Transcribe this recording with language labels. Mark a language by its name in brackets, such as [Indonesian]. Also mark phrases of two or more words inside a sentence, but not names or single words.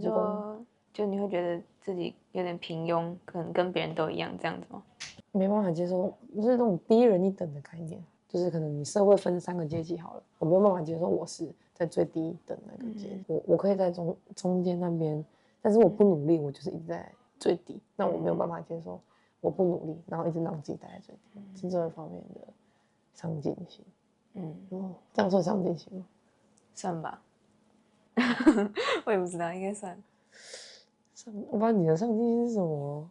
[Chinese] 就你會覺得自己有點平庸，可能跟別人都一樣這樣子嗎？沒辦法接受，就是那種低人一等的概念，就是可能你社會分3個階級好了，我沒有辦法接受我是在最低等那個階級，我可以在中間那邊，但是我不努力，我就是一直在最低，那我沒有辦法接受我不努力，然後一直讓自己待在最低，是這方面的上進心。這樣算上進心嗎？算吧，我也不知道，應該算。我不知道你的上进心是什麼？